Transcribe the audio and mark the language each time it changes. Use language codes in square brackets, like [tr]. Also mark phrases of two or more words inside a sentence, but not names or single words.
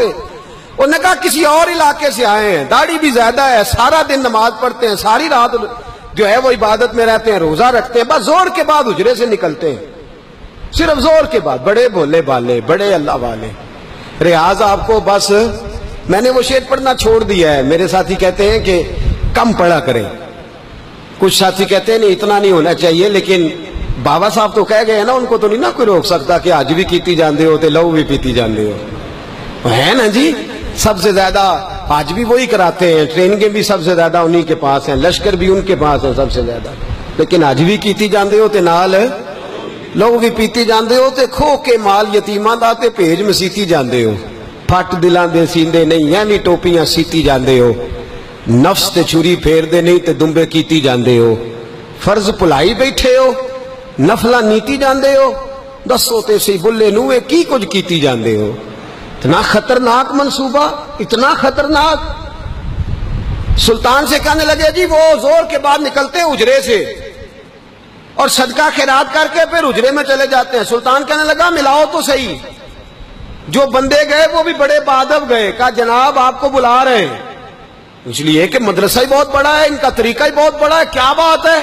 [ur] انہوں نے کہا کسی اور علاقے سے آئے ہیں، داڑھی بھی زیادہ ہے، سارا دن نماز پڑھتے ہیں، ساری رات جو ہے وہ عبادت میں رہتے ہیں، روزہ رکھتے ہیں، بس زور کے بعد حجرے سے نکلتے ہیں، صرف زور کے بعد، بڑے بولے بالے، بڑے اللہ والے۔ ریاض آپ کو بس میں نے وہ شعر پڑھنا چھوڑ دیا ہے، میرے ساتھی کہتے ہیں کہ کم پڑھا کریں، کچھ ساتھی کہتے ہیں نہیں اتنا نہیں ہونا چاہیے، لیکن بابا صاحب تو کہہ گئے نا، ان کو تو نہیں نا کوئی روک سکتا کہ [pa] آج بھی کیتی جاندے ہو تے لو بھی پیتی جاندے ہو، [ur] ہے نا جی؟ سب سے زیادہ آج بھی وہی کراتے ہیں، ٹریننگیں بھی سب سے زیادہ انہی کے پاس ہیں، لشکر بھی ان کے پاس ہے سب سے زیادہ، لیکن [pa] آج بھی کیتی جاندے ہو تے نال لوگ بھی پیتی جاندے ہو تے کھو کے مال یتیماں دا تے بھیج مسیتی جاندے ہو، پھٹ دلاں دے سیندے نہیں یعنی ٹوپیاں سیتی جاندے ہو، نفس تے چھری پھیر دے نہیں تے دمبے کیتی جاندے ہو، فرض پلائی بیٹھے ہو، نفلہ نیتی جاندے ہو، دسو تے سی بلے نوے کی کچھ کیتی جاندے ہو۔ [ur] اتنا خطرناک منصوبہ، اتنا خطرناک۔ سلطان سے کہنے لگے جی وہ زور کے بعد نکلتے ہیں حجرے سے اور صدقہ خیرات کر کے پھر حجرے میں چلے جاتے ہیں۔ سلطان کہنے لگا ملاؤ تو صحیح، جو بندے گئے وہ بھی بڑے بادب گئے، کہا جناب آپ کو بلا رہے ہیں، اس لیے کہ مدرسہ ہی بہت بڑا ہے، ان کا طریقہ ہی بہت بڑا ہے، کیا بات ہے؟